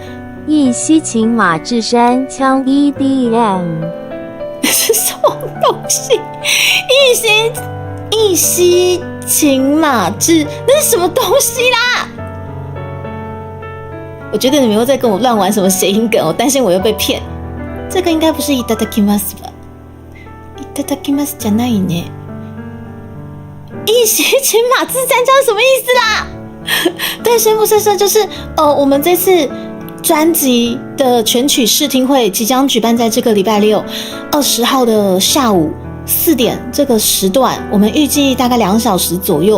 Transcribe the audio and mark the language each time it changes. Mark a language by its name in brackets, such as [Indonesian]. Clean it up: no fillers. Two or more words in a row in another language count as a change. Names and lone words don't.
[Chinese] 一西秦马智山枪 EDM。是什么东西？一西秦马志，那是什么东西啦？我觉得你们又在跟我乱玩什么谐音梗，我担心我又被骗。这个应该不是いただきます吧？ [Japanese] いただきますじゃないね。 [Chinese] 一西秦马志三江什么意思啦？对，水母先生就是我们这次专辑的全曲试听会即将举办在这个礼拜6 20号的下午4点这个时段，我们预计大概2小时左右。